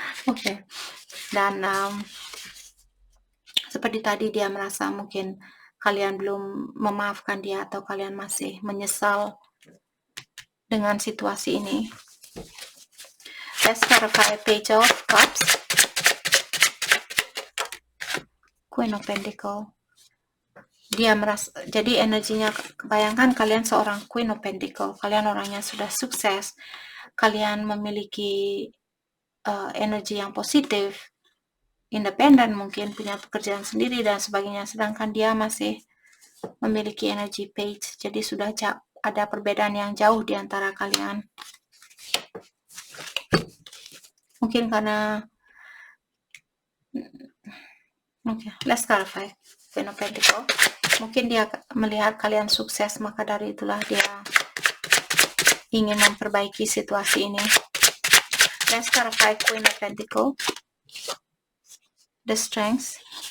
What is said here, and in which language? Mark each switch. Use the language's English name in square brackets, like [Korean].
[Indonesian] Oke. Dan seperti tadi dia merasa mungkin kalian belum memaafkan dia atau kalian masih menyesal dengan situasi ini. [English] Let's clarify Page of Cups. Queen of Pentacles. [Indonesian] Dia merasa, jadi energinya, bayangkan kalian seorang Queen of Pentacles, kalian orangnya sudah sukses, kalian memiliki energi yang positif, independen, mungkin punya pekerjaan sendiri dan sebagainya, sedangkan dia masih memiliki energi Page. Jadi sudah ada perbedaan yang jauh di antara kalian. Mungkin karena [English] let's clarify [Indonesian] Queen of Pentacles. Mungkin dia melihat kalian sukses, maka dari itulah dia ingin memperbaiki situasi ini. [English] Let's clarify Queen of Pentacles, the Strength.